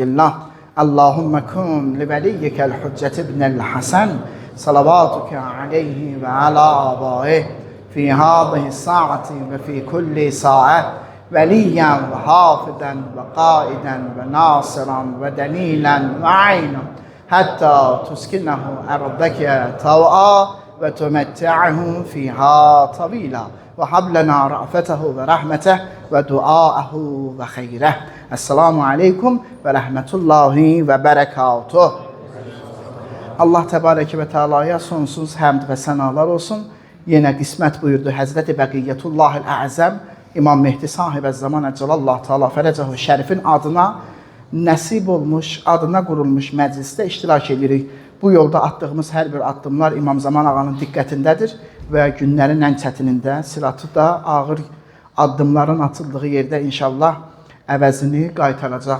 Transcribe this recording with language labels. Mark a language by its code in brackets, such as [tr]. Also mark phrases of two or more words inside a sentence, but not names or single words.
[ar] الله اللهم كن لوليك الحجة ابن الحسن صلواتك عليه وعلى آبائه في هذه الساعة وفي كل ساعة وليا وحافظا وقائدا وناصرا ودليلا وعينا حتى تسكنه أرضك طوعا وتمتعه فيها طويلا وهب لنا رأفته ورحمته ودعاءه وخيره. السلام عليكم ورحمة الله وبركاته. [az] Allah [ar] تبارك وتعالى [az] sonsuz həmd və sənalar olsun. Yenə qismət buyurdu Həzrəti [ar] بقية الله الأعظم [az] İmam Mehdi sahibə zaman [ar] عجل الله تعالى فرجه الشريف [az] adına nəsib olmuş, adına qurulmuş məclisdə iştirak edirik. Bu yolda attığımız hər bir addımlar İmam Zaman ağanın diqqətindədir və günlərin ən çətinində, siratı da ağır addımların atıldığı yerdə inşallah əvəzini qaytaracaq.